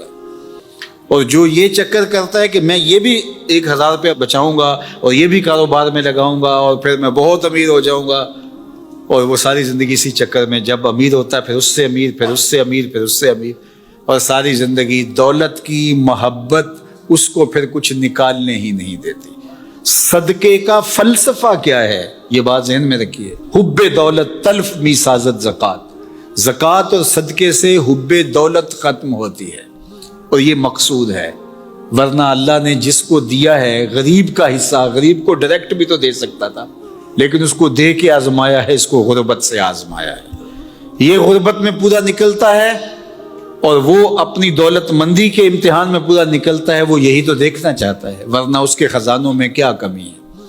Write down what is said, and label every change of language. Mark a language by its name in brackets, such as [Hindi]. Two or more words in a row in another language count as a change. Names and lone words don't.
[Urdu] اور جو یہ چکر کرتا ہے کہ میں یہ بھی 1,000 روپیہ بچاؤں گا اور یہ بھی کاروبار میں لگاؤں گا اور پھر میں بہت امیر ہو جاؤں گا، اور وہ ساری زندگی اسی چکر میں جب امیر ہوتا ہے پھر اس سے امیر، پھر اس سے امیر، پھر اس سے امیر، اور ساری زندگی دولت کی محبت اس کو پھر کچھ نکالنے ہی نہیں دیتی۔ صدقے کا فلسفہ کیا ہے یہ بات ذہن میں رکھیے، [Persian] حب دولت تلف می سازت زکات، [Urdu] زکات اور صدقے سے حب دولت ختم ہوتی ہے اور یہ مقصود ہے، ورنہ اللہ نے جس کو دیا ہے غریب کا حصہ، غریب کو ڈائریکٹ بھی تو دے سکتا تھا لیکن اس کو دے کے آزمایا ہے، اس کو غربت سے آزمایا ہے، یہ غربت میں پورا نکلتا ہے اور وہ اپنی دولت مندی کے امتحان میں پورا نکلتا ہے، وہ یہی تو دیکھنا چاہتا ہے، ورنہ اس کے خزانوں میں کیا کمی ہے۔